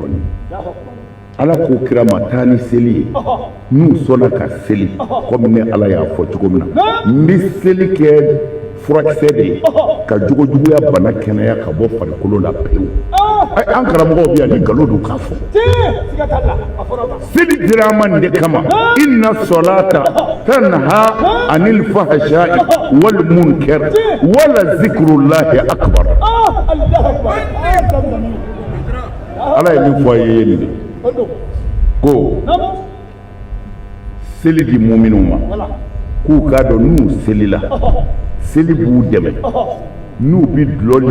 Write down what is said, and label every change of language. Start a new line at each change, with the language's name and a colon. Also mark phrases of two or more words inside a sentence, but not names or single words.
Bambara: ye ala ko kira ma taa ni seli ye n'u sɔnna ka seli komi ne ala y'a fɔ cogo min na n bɛ seli kɛ furakisɛ de ye ka jogojuguya bana kɛnɛya ka bɔ farikolo la pewu an karamɔgɔw bɛ yan ni nkalon don k'a fɔ seli dira an ma nin de kama
Arabic: إن الصلاة تنهى عن الفحشاء والمنكر ولذكر الله أكبر
Bambara: ala ye min fɔ a ye nin de ko seli di muminw ma k'u k'a dɔn n'u selila seli b'u dɛmɛ n'u bi dulɔ